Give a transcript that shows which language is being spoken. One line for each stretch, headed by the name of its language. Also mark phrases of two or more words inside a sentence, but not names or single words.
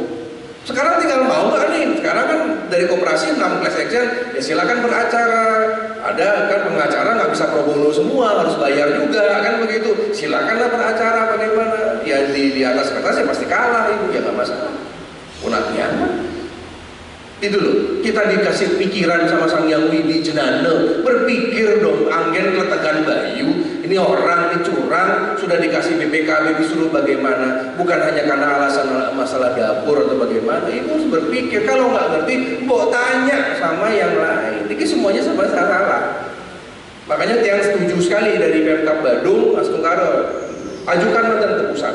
Indonesian: Sekarang tinggal mau nggak nih? Sekarang kan dari koperasi 6
English: class action,
Indonesian: ya silakan beracara. Ada kan pengacara nggak bisa
Latin: pro bono
Indonesian: semua, harus bayar juga kan begitu. Silakanlah beracara bagaimana? Ya di atas kertas ya pasti kalah ibu, ya nggak masalah. Punaknya itu loh, kita dikasih pikiran sama Sang Hyang Widi Jenana, berpikir dong,
Balinese: anggen Kletegan Bayu,
Indonesian: ini orang, ini curang, sudah dikasih BPKB disuruh bagaimana, bukan hanya karena alasan masalah dapur atau bagaimana, ibu harus berpikir, kalau nggak ngerti, mau tanya sama yang lain, ini semuanya sama salah. Makanya tiang setuju sekali dari Pemkab Badung, Mas Tungkaro, ajukan mantan ke pusat.